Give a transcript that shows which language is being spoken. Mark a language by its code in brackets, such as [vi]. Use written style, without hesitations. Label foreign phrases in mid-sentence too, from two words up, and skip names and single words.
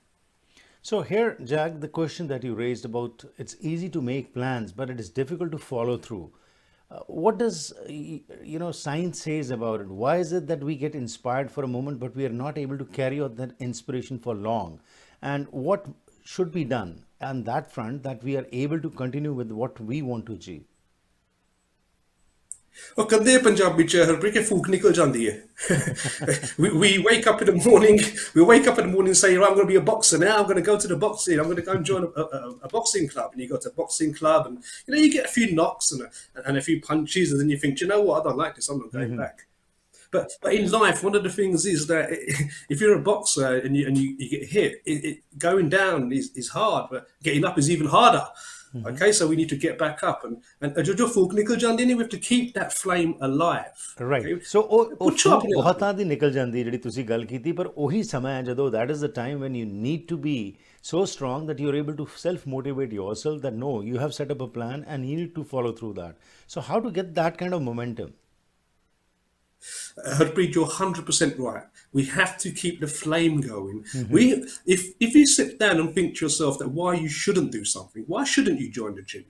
[en] So here, Jag, the question that you raised about it's easy to make plans, but it is difficult to follow through. What does science says about it? Why is it that we get inspired for a moment, but we are not able to carry out that inspiration for long? And what should be done on that front that we are able to continue with what we want to achieve? [pa] ਉਹ ਕਹਿੰਦੇ ਪੰਜਾਬੀ ਚ ਹਰਪ੍ਰੀਤ ਕੇ ਫੂਕ ਨਿਕਲ ਜਾਂਦੀ ਹੈ [en] we wake up in the morning and say, right, I'm going to be a boxer now, I'm going to go to the boxing, I'm going to go and join a boxing club, and you go to a boxing club and you get a few knocks and a few punches, and then you think, you know what, I don't like this, I'm not going back. But in life, one of the things is that if you're a boxer and you get hit, going down is hard, but getting up is even harder. Okay, so we need to get back up and [pa] ਜੋ ਫੂਕ ਨਿਕਲ ਜਾਂਦੀ ਨੇ, [en] we have to keep that flame alive. Right. Okay? So [pa] ਉਹ ਬਹੁਤਾਂ ਦੀ ਨਿਕਲ ਜਾਂਦੀ ਜਿਹੜੀ ਤੁਸੀਂ ਗੱਲ ਕੀਤੀ, ਪਰ ਉਹੀ ਸਮਾਂ ਹੈ ਜਦੋਂ [en] that is the time when you need to be so strong that you're able to self-motivate yourself that no, you have set up a plan and you need to follow through that. So how to get that kind of momentum? Harpreet, you're 100% right. We have to keep the flame going. If you sit down and think to yourself that why you shouldn't do something, why shouldn't you join the gym?